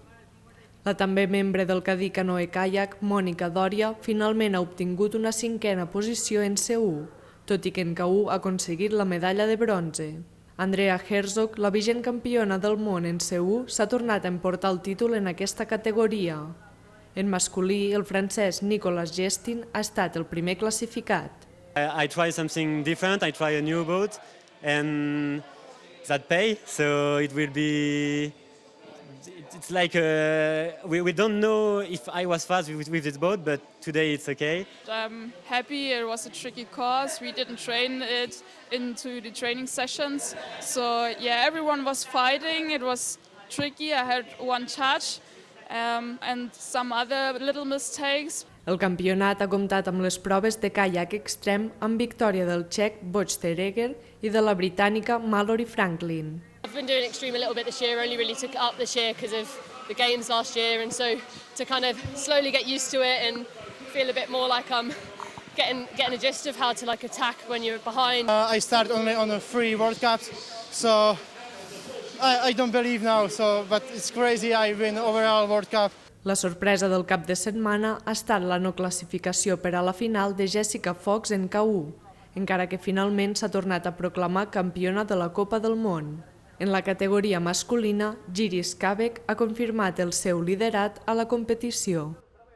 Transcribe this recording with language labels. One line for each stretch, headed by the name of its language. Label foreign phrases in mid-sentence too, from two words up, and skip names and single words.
Catalan: La també membre del Cadí Canoe Kayak, Mònica Dòria, finalment ha obtingut una 5a posició en C1, tot i que en K1 ha aconseguit la medalla de bronze. Andrea Herzog, la vigent campiona del món en C1, s'ha tornat a emportar el títol en aquesta categoria. En masculí, el francès Nicolas Gestin ha estat el primer classificat.
English: I try something different, I try a new boat, and that pay, so it will be... It's like, we don't know if I was fast with this boat, but today it's okay. I'm happy. It was a tricky course. We didn't train it into the training sessions. So yeah, everyone was fighting. It was tricky. I had one touch and some other little mistakes.
Catalan: El campionat ha comptat amb les proves de caiac extrem amb victòria del txec Bojteregger i de la britànica Mallory Franklin.
English: I've been doing extreme a little bit this year, only really took it up this year because of the games last year, and so to kind of slowly get used to it and feel a bit more like I'm getting a gist of how to like attack when you're behind. I started only on the 3 World Cups, so I don't believe now, but it's crazy, I win overall World Cup.
Catalan: La sorpresa del cap de setmana ha estat la no classificació per a la final de Jessica Fox en K1, encara que finalment s'ha tornat a proclamar campiona de la Copa del Món. En la categoria masculina, Jiří Skabek ha confirmat el seu liderat a la competició.